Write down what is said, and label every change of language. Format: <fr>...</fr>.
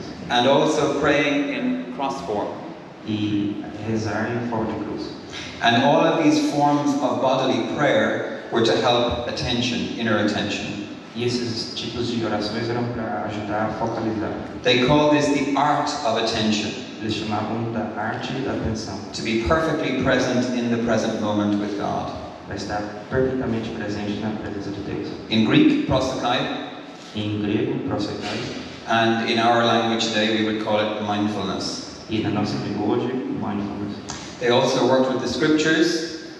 <en>and also praying in cross form.</en> <pt>E rezar em forma de cruz.</pt> <en>And all of these forms of bodily prayer were to help attention, inner attention.</en> <pt>E esses tipos de orações eram para ajudar a focalizar.</pt> <en>They call this the art of attention.</en> <pt>Eles chamavam da arte da atenção.</pt> <en>To be perfectly present in the present moment with God.</en> <pt>Para estar perfeitamente presente na presença de Deus.</pt> <en>In Greek, prosokai.</en> <pt>Em grego, prosokai.</pt> <en>And in our language today, we would call it mindfulness.</en> <pt>E na nossa língua hoje, mindfulness.</pt> <en>They also worked with the scriptures.</en>